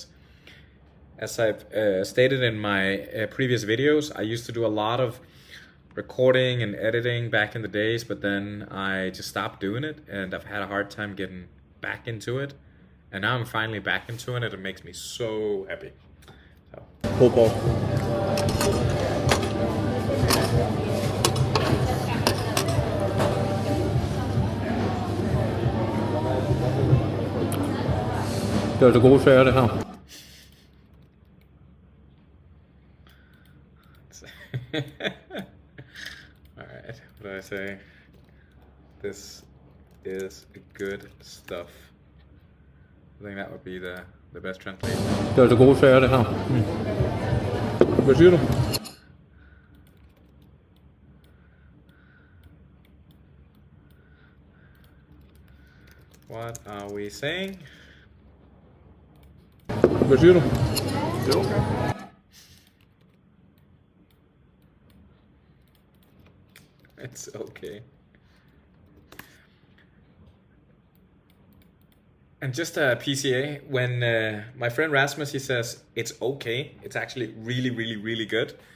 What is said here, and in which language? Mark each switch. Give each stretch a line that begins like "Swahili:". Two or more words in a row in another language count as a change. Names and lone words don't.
English: As I've stated in my previous videos, I used to do a lot of recording and editing back in the days, but then I just stopped doing it, and I've had a hard time getting back into it. And now I'm finally back into it, and it makes me so happy. So. Pulled pork.
Danish: Det er altså gode sager, det her.
English: Alright, what do I say? This is good stuff. I think that would be the best translation.
Danish: Det er altså gode sager, det her. Hvad siger du?
English: What are we saying?
Danish: Hvad siger du? Det er okay.
English: It's okay. And just a PCA, when my friend Rasmus, he says it's okay, it's actually really, really, really good.